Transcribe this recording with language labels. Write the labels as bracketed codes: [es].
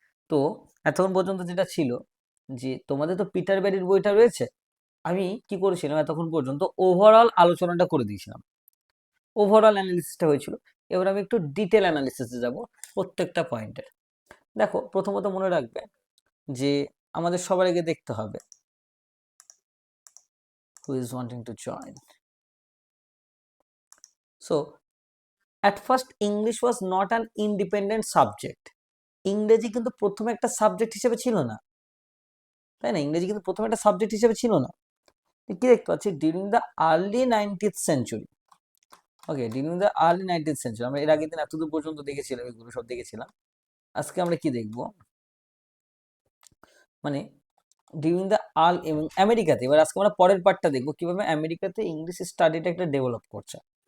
[bn] তো এতক্ষণ পর্যন্ত যেটা ছিল যে তোমাদের তো পিটার ব্যারির বইটা রয়েছে, আমি কি করেছিলাম এতক্ষণ পর্যন্ত ওভারঅল আলোচনাটা করে দিয়েছিলাম, ওভারঅল অ্যানালিসিসটা হয়েছিল। এবার আমি একটু ডিটেল অ্যানালিসিসে যাব প্রত্যেকটা পয়েন্টের। দেখো, প্রথমত মনে রাখবে যে আমাদের সবার আগে দেখতে হবে [en] who is wanting to join. So at first English was not an independent subject. [bn] ইংরেজি কিন্তু প্রথমে একটা সাবজেক্ট হিসেবে ছিল না, তাই না? ইংরেজি কিন্তু প্রথমে একটা সাবজেক্ট হিসেবে ছিল না। কি দেখতে পাচ্ছি, [en] During the early 19th century. [bn] Okay, [en] during the early 19th century, [bn] আমরা এর আগের দিন এতদূর পর্যন্ত দেখেছিলাম, এগুলো সব দেখেছিলাম। আজকে আমরা কি দেখব, মানে [en] during the early [bn] এবং আমেরিকাতে, এবার আজকে আমরা পরের পার্টটা দেখবো কিভাবে আমেরিকাতে ইংলিশ স্টাডিটা একটা ডেভেলপ করছে।